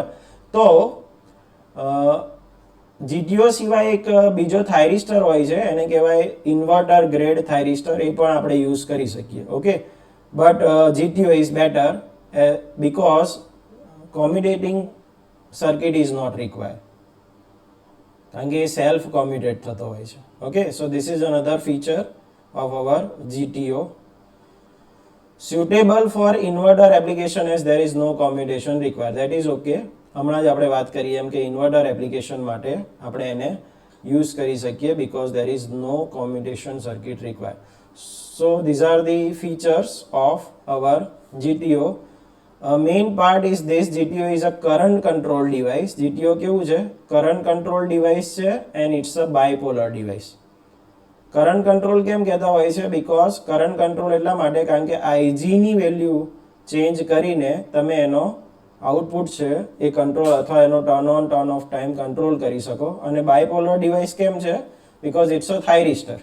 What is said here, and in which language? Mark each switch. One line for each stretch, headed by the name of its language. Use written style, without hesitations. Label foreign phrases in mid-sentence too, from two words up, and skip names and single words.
Gujarati: તો જીટીઓ સિવાય એક બીજો થાઇરિસ્ટર હોય છે, એને કહેવાય
English: inverter grade thyristor.
Gujarati: એ પણ આપણે યુઝ કરી શકીએ.
English: okay, but GTO is better because commutating circuit is not required.
Gujarati: કારણ કે એ સેલ્ફ કોમ્યુટેટ થતો હોય છે.
English: okay, so this is another feature of our GTO. Suitable for inverter application as there is no commutation required. That is okay.
Gujarati: હમણાં જ આપણે વાત કરી એમ કે
English: inverter application
Gujarati: માટે આપણે એને યુઝ કરી શકીએ
English: because there is no commutation circuit required. So these are the features of our GTO. Main part is this: GTO is a current control device.
Gujarati: GTO કેવું છે?
English: current control device
Gujarati: છે
English: and it's a bipolar device. current control
Gujarati: કેમ કહેતા હોય છે?
English: because current control
Gujarati: એટલા માટે કારણ કે આઈજીની વેલ્યુ ચેન્જ કરીને તમે એનો આઉટપુટ છે એ કંટ્રોલ અથવા એનો
English: turn on turn off time control
Gujarati: કરી શકો. અને
English: bipolar device
Gujarati: કેમ છે?
English: because it's a thyristor.